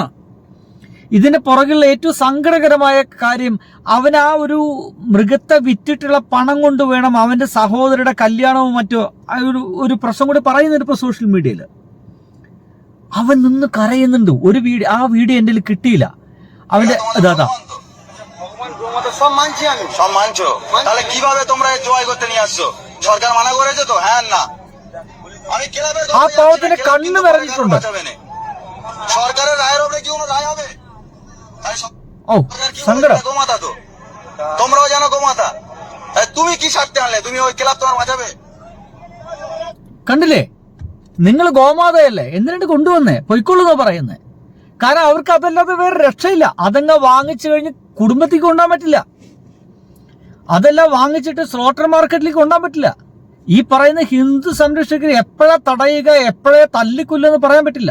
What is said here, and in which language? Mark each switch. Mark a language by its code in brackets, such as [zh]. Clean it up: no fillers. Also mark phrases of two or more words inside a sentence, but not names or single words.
[ml] ഇതിന്റെ പുറകിലുള്ള ഏറ്റവും സങ്കടകരമായ കാര്യം, അവൻ ആ ഒരു മൃഗത്തെ വിറ്റിട്ടുള്ള പണം കൊണ്ട് വേണം അവന്റെ സഹോദരിയുടെ കല്യാണവും മറ്റോ ഒരു പ്രശ്നം കൂടി പറയുന്നുണ്ട് ഇപ്പൊ [en] social media. [ml] അവൻ നിന്ന് കരയുന്നുണ്ട്. ആ വീഡിയോ എന്റെ കയ്യിൽ കിട്ടിയില്ല. അവന്റെ അതാ [bn] সব মানছি আমি, সব মানছো, তাহলে কিভাবে তোমরা জয় করতে নিয়ে আসছো? সরকার মানা করেছে তো? হ্যাঁ না, আমি ক্লাবের [ml] ആ പാവത്തിന് കണ്ണ് നിറഞ്ഞിട്ടുണ്ട്. [bn] সরকারের রায়ের উপরে কি কোনো রায় হবে? ও সঙ্গড় গোমাতা তো তোমরাও জানো গোমাতা, তুমি কি স্বার্থে আনলে? তুমি ওই ক্লাব তোমার বাঁচাবে? [ml] കണ്ടില്ലേ? നിങ്ങൾ ഗോമാതയല്ലേ, എന്തിനായിട്ട് കൊണ്ടുവന്നേ? പൊയ്ക്കൊള്ളുന്നോ പറയുന്നേ? കാരണം അവർക്ക് അതല്ലാതെ വേറെ രക്ഷയില്ല. അതങ്ങ് വാങ്ങിച്ചു കഴിഞ്ഞ് കുടുംബത്തേക്ക് കൊണ്ടുപോകാൻ പറ്റില്ല. അതെല്ലാം വാങ്ങിച്ചിട്ട് [en] slaughter market [ml] കൊണ്ടുപോകാൻ പറ്റില്ല. ഈ പറയുന്ന ഹിന്ദു സംരക്ഷകർ എപ്പോഴാ തടയുക, എപ്പോഴാ തല്ലിക്കൊല്ലുമെന്ന് പറയാൻ പറ്റില്ല.